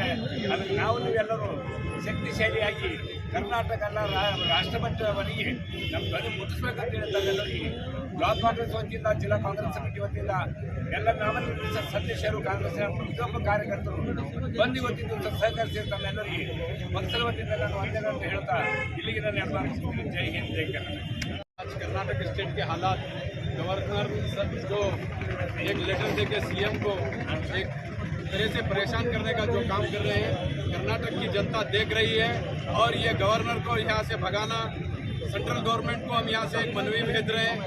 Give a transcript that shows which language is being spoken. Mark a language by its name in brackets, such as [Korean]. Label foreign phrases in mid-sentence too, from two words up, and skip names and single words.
[Kannada] ಅದಕ್ಕೆ ನಾವು ನೀವೆಲ್ಲರೂ ಶಕ್ತಿಶಾಲಿಯಾಗಿ ಕರ್ನಾಟಕ ಎಲ್ಲ ರಾಷ್ಟ್ರಮಟ್ಟವರೆಗೆ ನಮ್ಮ ಧ್ವನಿ ಮುಟ್ಟಿಸ್ಬೇಕಂತ ಎಲ್ಲರಿಗೆ ಬ್ಲಾಕ್ ಕಾಂಗ್ರೆಸ್ ವತಿಯಿಂದ, ಜಿಲ್ಲಾ ಕಾಂಗ್ರೆಸ್ ಸಮಿತಿ ವತಿಯಿಂದ ಎಲ್ಲ ನಾಮನಿರ್ದೇಶಿತ ಸದಸ್ಯರು, ಕಾಂಗ್ರೆಸ್ನ ಪ್ರತಿಯೊಬ್ಬ ಕಾರ್ಯಕರ್ತರು ಬಂದು ಇವತ್ತಿನ ದಿವಸ ಸಹಕರಿಸಿ ತಮ್ಮೆಲ್ಲರಿಗೆ ಪಕ್ಷದ ವತಿಯಿಂದ ನಾನು ವಂದನೆಗಳನ್ನು ಹೇಳ್ತಾ ಇಲ್ಲಿಗೆ ನಾನು ಎಲ್ಲ ಜೈ ಹಿಂದ್, ಜೈ ಕರ್ನಾಟಕ. [Hindi] आज कर्नाटक स्टेट के हालात, गवर्नर जो एक लेटर देके सीएम को एक तरह से परेशान करने का जो काम कर रहे हैं, कर्नाटक की जनता देख रही है। और ये गवर्नर को यहाँ से भगाना, सेंट्रल गवर्नमेंट को हम यहाँ से एक मनवी भेज रहे हैं।